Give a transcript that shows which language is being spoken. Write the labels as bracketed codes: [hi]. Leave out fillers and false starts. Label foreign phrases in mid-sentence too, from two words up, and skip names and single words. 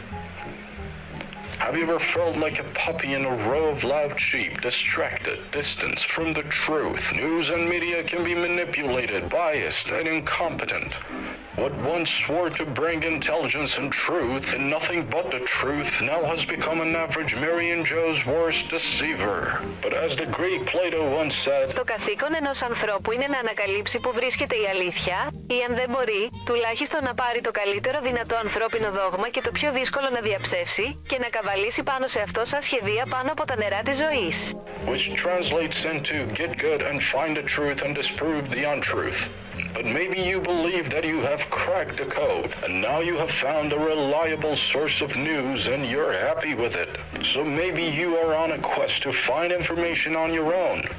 [en] Have you ever felt like a puppy in a row of loud sheep, distracted, distanced from the truth? News and media can be manipulated, biased, and incompetent. What once swore to bring intelligence and truth and nothing but the truth now has become an average Marian Joe's worst deceiver. But as the Greek Plato once said, [el] Το καθήκον ενός ανθρώπου είναι να ανακαλύψει που βρίσκεται η αλήθεια ή αν δεν μπορεί, τουλάχιστον να πάρει το καλύτερο δυνατό ανθρώπινο δόγμα και το πιο δύσκολο να διαψεύσει και να καβαλήσει πάνω σε αυτό σαν σχεδία πάνω από τα νερά της ζωής. [en] Which translates into get good and find the truth and disprove the untruth. But maybe you believe that you have cracked the code, and now you have found a reliable source of news and you're happy with it. So maybe you are on a quest to find information on your own.